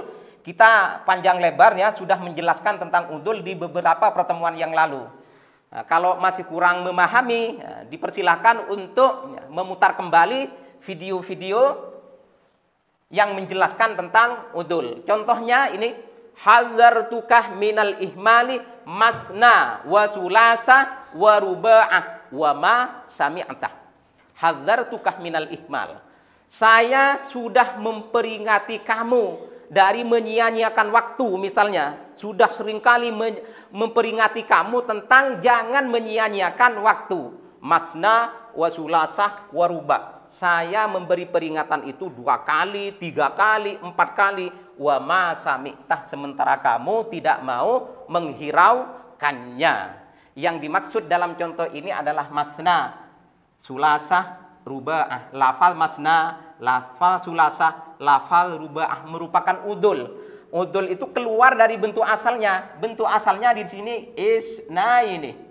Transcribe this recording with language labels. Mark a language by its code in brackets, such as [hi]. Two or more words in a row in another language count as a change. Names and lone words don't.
[id] Kita panjang lebarnya sudah menjelaskan tentang udul di beberapa pertemuan yang lalu. Nah, kalau masih kurang memahami, dipersilahkan untuk memutar kembali video-video yang menjelaskan tentang udul. Contohnya ini, [ar] حذرتك من الإهمال مثنى وثلاث ورباع وما سمعت. حذرتك من الإهمال. [id] Saya sudah memperingati kamu dari menyia-nyiakan waktu, misalnya. Sudah seringkali memperingati kamu tentang jangan menyia-nyiakan waktu. [ar] مثنى وثلاث ورباع'. [id] Saya memberi peringatan itu 2 kali, 3 kali, 4 kali. [ar] وما سمعت, [id] sementara kamu tidak mau menghiraukannya. Yang dimaksud dalam contoh ini adalah [ar] مثنى، ثلاث، رباع. [id] Lafal masna, lafal sulasah, lafal ruba'ah merupakan udul. Udul itu keluar dari bentuk asalnya. Bentuk asalnya di sini isna ini.